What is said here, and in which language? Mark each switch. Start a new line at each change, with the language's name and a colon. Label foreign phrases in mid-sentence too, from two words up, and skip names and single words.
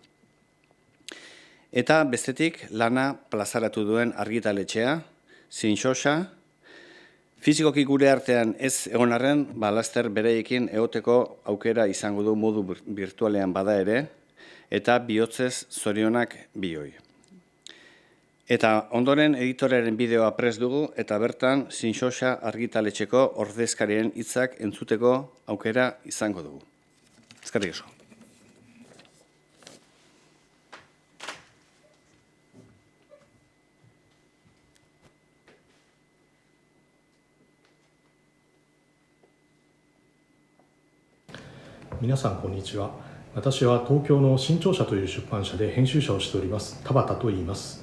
Basque: Eta bestetik, lana plazaratu duen argitaletxea, Shinshosa, fizikoki gure artean ez egon arren, laster bereekin egoteko aukera izango du modu virtualean bada ere, eta bihotzez zorionak bioi. Eta ondoren editorearen bideoa prest dugu, eta bertan Shinshosa argitaletxeko ordezkarien hitzak entzuteko aukera izango dugu. Eskerrik asko.
Japanese: 皆さんこんにちは。私は東京の新潮社という出版社で編集者をしております田畑と言います。